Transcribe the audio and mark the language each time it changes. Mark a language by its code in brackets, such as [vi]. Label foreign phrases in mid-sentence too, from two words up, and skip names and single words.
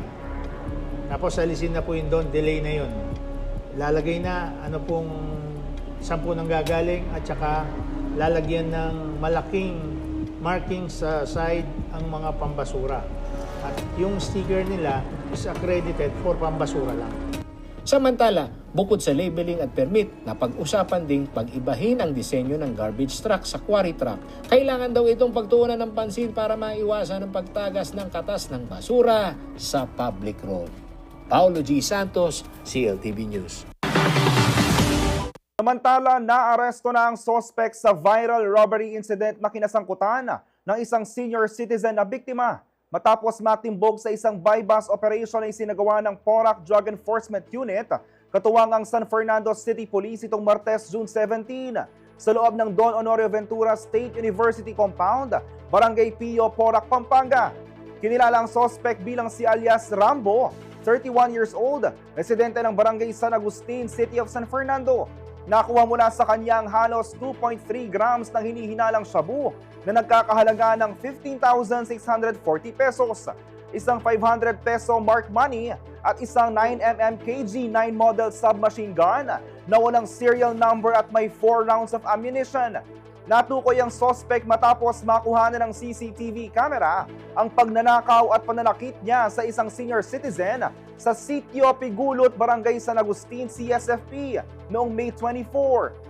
[tl] Tapos alisin na po yung [en] don't delay [tl] na yun. Lalagay na saan po nang gagaling at saka lalagyan ng malaking marking sa side ang mga pambasura. At yung sticker nila [en] is accredited for [tl] pambasura lang. Samantala, bukod sa labeling at permit, napag-usapan ding pag-ibahin ang disenyo ng [en] garbage truck [tl] sa [en] quarry truck. [tl] Kailangan daw itong pagtuunan ng pansin para maiwasan ang pagtagas ng katas ng basura sa [en] public road. [tl] Paulo G. Santos, CLTV News. Samantala, naaresto na ang suspect sa [en] viral robbery incident [tl] na kinasangkutan ng isang [en] senior citizen [tl] na biktima matapos matimbog sa isang [en] buy-bust operation [tl] na isinagawa ng Porac Drug Enforcement Unit katuwang ang San Fernando City Police itong Martes, June 17 sa loob ng Don Honorio Ventura State University Compound, Barangay Pio, Porac, Pampanga. Kinilala ang suspect bilang si alias Rambo, [en] 31 years old, [tl] residente ng Barangay San Agustin, City of San Fernando. Nakuha mula sa kanya ang halos 2.3 grams ng hinihinalang shabu na nagkakahalaga ng 15,640 pesos, isang 500 [en] peso marked money [tl] at isang 9mm KG-9 [en] model submachine gun [tl] na walang [en] serial number [tl] at may 4 [en] rounds of ammunition. [tl] Natukoy ang suspect matapos makuha na ng [en] CCTV camera [tl] ang pagnanakaw at pananakit niya sa isang [en] senior citizen [tl] sa Sitio Pigulot, Barangay San Agustin, CSFP noong May 24.